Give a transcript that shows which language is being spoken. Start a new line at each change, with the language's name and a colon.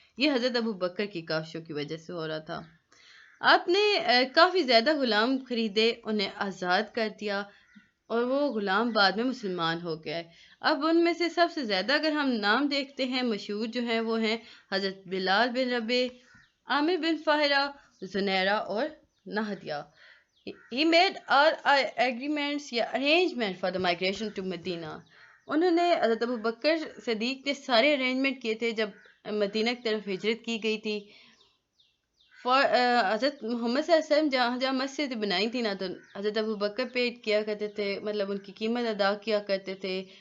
Urdu: یہ حضرت ابو بکر کی کاوشوں کی وجہ سے ہو رہا تھا. آپ نے کافی زیادہ غلام خریدے، انہیں آزاد کر دیا، اور وہ غلام بعد میں مسلمان ہو گئے. اب ان میں سے سب سے زیادہ اگر ہم نام دیکھتے ہیں مشہور جو ہیں وہ ہیں حضرت بلال بن ربیع، عامر بن فہرہ، زنیرہ اور نہدیہ.
English: He made all agreements یا arrangement for the migration to Medina.
Urdu: انہوں نے حضرت ابو بکر صدیق نے سارے ارینجمنٹ کیے تھے جب مدینہ کی طرف ہجرت کی گئی تھی. حضرت محمد صلی اللہ علیہ وسلم جہاں مسجد بنائی تھی نا، تو حضرت ابو بکر پیڈ کیا کرتے تھے، مطلب ان کی قیمت ادا کیا کرتے تھے.